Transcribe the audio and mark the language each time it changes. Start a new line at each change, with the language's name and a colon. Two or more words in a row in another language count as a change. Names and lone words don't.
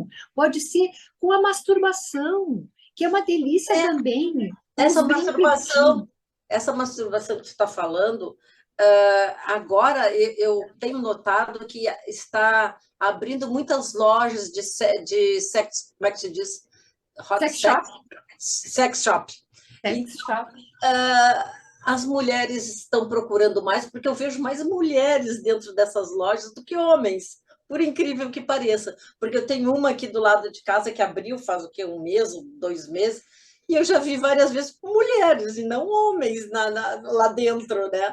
Portuguese: Pode ser com a masturbação, que é uma delícia É, também, com essa os brinquedinhos. masturbação, essa masturbação que você está falando, agora eu tenho notado que está abrindo muitas lojas de sex, como é que se diz? Hot Sex sex, shop,
English: sex shop.
Portuguese: sex Então, shop. as mulheres estão procurando mais, porque eu vejo mais mulheres dentro dessas lojas do que homens, por incrível que pareça. Porque eu tenho uma aqui do lado de casa que abriu faz o quê? Um mês, 2 meses, e eu já vi várias vezes mulheres e não homens lá dentro, né?